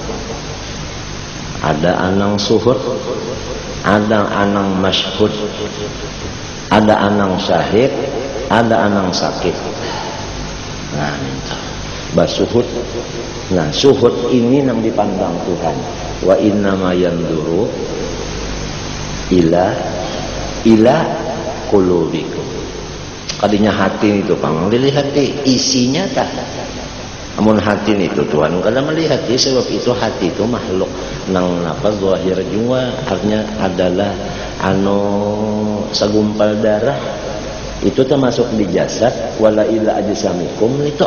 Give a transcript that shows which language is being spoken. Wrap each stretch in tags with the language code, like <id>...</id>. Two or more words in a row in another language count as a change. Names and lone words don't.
<bjn>Ada anang suhud, ada anang masyhud, ada anang syahid, ada anang sakit. Nah, basuhud. Nah, suhud ini yang dipandang Tuhan.</bjn> <ar>وإنما ينظر إلى قلوبكم.</ar> <bjn>Kadinya hati itu pang dilihat isinya tak. Amun hati itu Tuhan kada melihat, sebab itu hati itu makhluk nang apa zahir jua, artinya adalah segumpal darah. Itu termasuk di jasad.</bjn> <ar>ولا إلى أجسامكم</ar> <bjn>itu.</bjn>